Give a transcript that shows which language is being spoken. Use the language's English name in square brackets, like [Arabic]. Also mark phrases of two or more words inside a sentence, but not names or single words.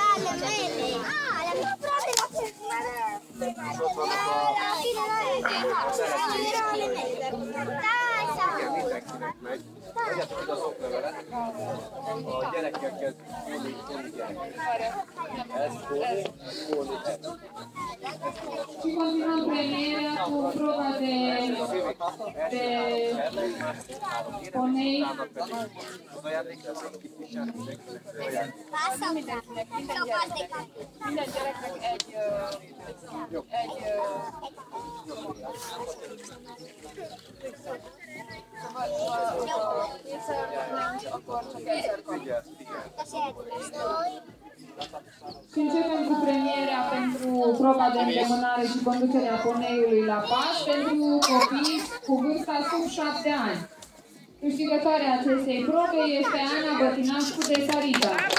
[Hungarian] A gyerekekkel [Romanian] Și continuăm premierea cu proba de ponei. [Hungarian] Minden gyereknek egy akkor csak egyszer kap. [Romanian] Și începem cu premierea pentru proba de îndemânare și conducerea poneiului la pas pentru copii cu vârsta sub 7 ani. Câștigătoarea acestei probe este Ana Bătinașcu de Sarita.